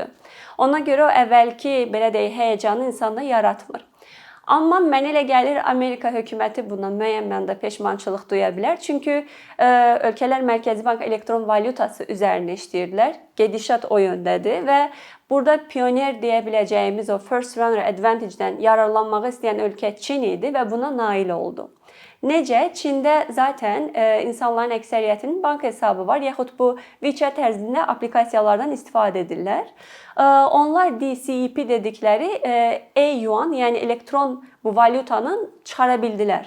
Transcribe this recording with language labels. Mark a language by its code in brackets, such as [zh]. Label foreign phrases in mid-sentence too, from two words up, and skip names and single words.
[az] Ona görə o əvvəlki belə deyək həyəcanı insanda yaratmır. Amma mənə elə gəlir Amerika hökuməti bundan müəyyən mənada peşmançılıq duya bilər. Çünki ölkələr Mərkəzi Bank elektron valyutası üzərində işləyirdilər. Gedişat o yöndədir və burada pioner deyə biləcəyimiz o [en] first runner advantage-dən [az] yararlanmağı istəyən ölkə Çin idi və buna nail oldu. Necə? Çində zaten insanların əksəriyyətinin bank hesabı var, yaxud bu WeChat tərzində aplikasiyalardan istifadə edirlər. Onlar DCEP dedikləri e-yuan, yəni elektron bu valyutanın çıxara bildilər.